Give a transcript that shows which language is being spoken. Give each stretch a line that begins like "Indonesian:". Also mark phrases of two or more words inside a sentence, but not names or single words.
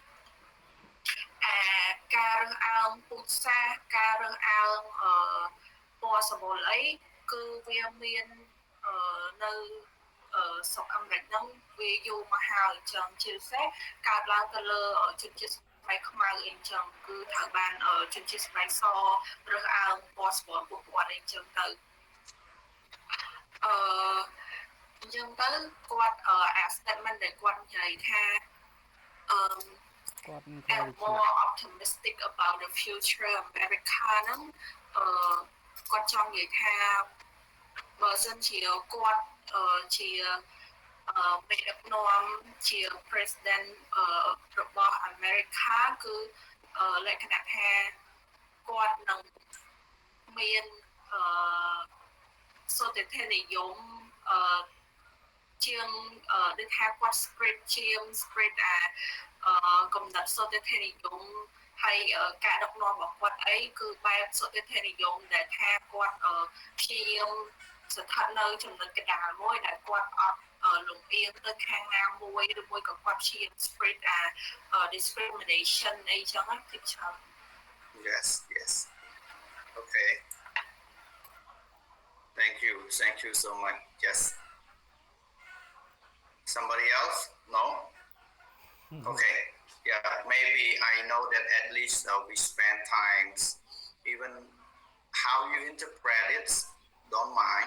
Khmer: ការរើសអើងពូជសាសន៍ការរើសអើងពណ៌សម្បុរអីគឺវាមាននៅស្រុកអាមេរិកហ្នឹងវាយូរមកហើយអញ្ចឹងជាពិសេសកើតឡើងទៅលើជនជាតិស្បែកខ្មៅអីអញ្ចឹងគឺត្រូវបានជនជាតិស្បែកសរើសអើងពណ៌សម្បុរពួកគាត់អីអញ្ចឹងទៅ អញ្ចឹងទៅគាត់អា statement ដែលគាត់និយាយថា
English: I'm more optimistic about the future of America
Khmer: ហ្នឹងគាត់ចង់និយាយថាបើសិនជាគាត់ជាមេដឹកនាំជា president របស់ America គឺលក្ខណៈថាគាត់នឹងមាន សន្តិភាពនិយមជាងដូចថាគាត់ spread កំណត់សន្តិភាពនិយមហើយការដឹកនាំរបស់គាត់អីគឺបែបសន្តិភាពនិយមដែលថាគាត់ព្យាយាមស្ថិតនៅចំណុចកណ្ដាលមួយដែលគាត់អត់លំអៀងទៅខាងណាមួយឬមួយក៏គាត់ព្យាយាម
English: spread discrimination
Khmer: អីចឹងណាទីច្រើន
English: Yes. Okay. Thank you so much. Yes. Somebody else? No? Okay. Yeah, maybe I know that at least we spend times, even how you interpret it, don't mind.